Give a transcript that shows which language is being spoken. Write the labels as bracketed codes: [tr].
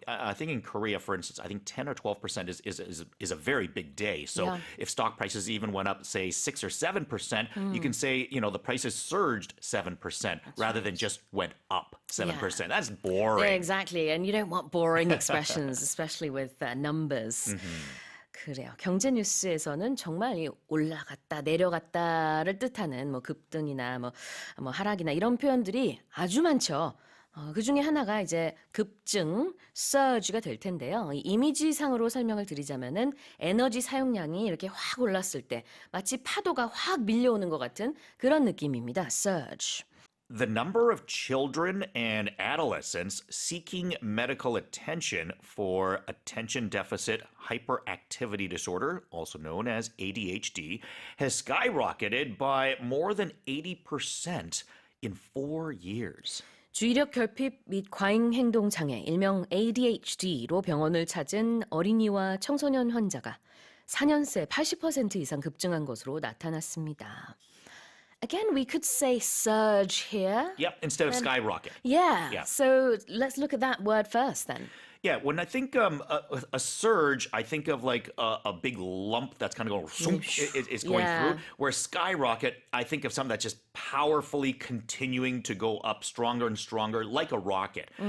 [en] I think in Korea, for instance, I think 10 or 12% is a very big day. So if stock prices even went up, say, 6 or 7%, you can say, the prices surged 7% rather than just went up 7%. That's boring. Yeah, exactly. And you don't want boring expressions, especially with numbers. [ko] 그래요. 경제 뉴스에서는 정말 이 올라갔다, 내려갔다를 뜻하는 뭐 급등이나 뭐 하락이나 이런 표현들이 아주 많죠. 그 중에 하나가 이제 급증, surge가 될 텐데요. 이 이미지상으로 설명을 드리자면은 에너지 사용량이 이렇게 확 올랐을 때 마치 파도가 확 밀려오는 것 같은 그런 느낌입니다. [en] surge. The number of children and adolescents seeking medical attention for attention deficit hyperactivity disorder, also known as ADHD, has skyrocketed by more than 80% in 4 years. [ko] 주의력 결핍 및 과잉 행동 장애, 일명 ADHD로 병원을 찾은 어린이와 청소년 환자가 4년 새 80% 이상 급증한 것으로 나타났습니다. [en] Again, we could say surge here. Yep, instead of skyrocket. Yeah. So let's look at that word first then. Yeah, when I think a surge, I think of like a big lump that's kind of going, it's going through. Where skyrocket, I think of something that's just powerfully continuing to go up stronger and stronger, like a rocket.